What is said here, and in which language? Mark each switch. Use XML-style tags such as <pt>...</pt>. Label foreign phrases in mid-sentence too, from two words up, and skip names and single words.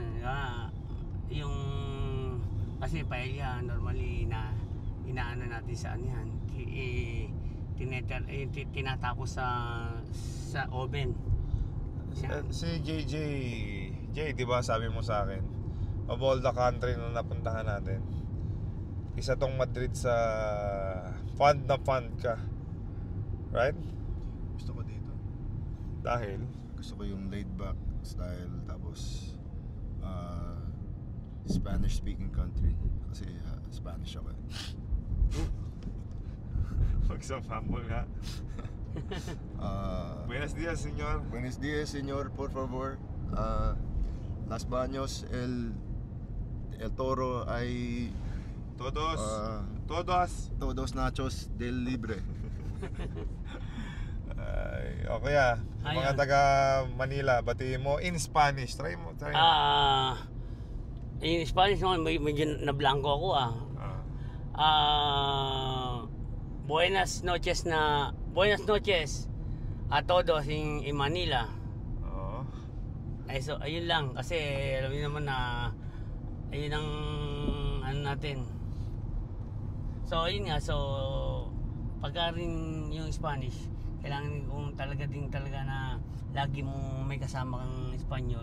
<tl>Yung kasi paella normally inaano natin sa yan. Tinatapos sa oven. Si JJ, di ba sabi mo sa akin,</tl> <en>of all the country</en> <tl>na napuntahan natin, isa tong Madrid sa fun ka. Right? Gusto ko dito. Dahil? Gusto ko yung</tl> <en>laid back style,</en> <tl>tapos</tl> <en>Spanish speaking country.</en> <tl>Kasi Spanish ako. Magsama mo nga.</tl> <es>Buenos dias, senyor. Buenos dias, señor, por favor. Las Baños, el Toro ay Todos. ah, Todos. todos nachos del libre.</es> <tl>Ay, okay ah. Yung mga Ayan. taga Manila, batiin mo</tl> <en>in Spanish.</en> <tl>Try mo.</tl> <en>In Spanish</en> <tl>naman, medyo na-blanco ako Ah.</tl> <es>Buenas noches a todos</es> <en>in Manila.</en> <tl>Oo. Ay, so, ayun lang. Kasi alam niyo naman na ayun ang ano natin. So, ayun nga. So, pagka rin yung Spanish, kailangan kung talaga na lagi mong may kasama kang Espanyol.</tl>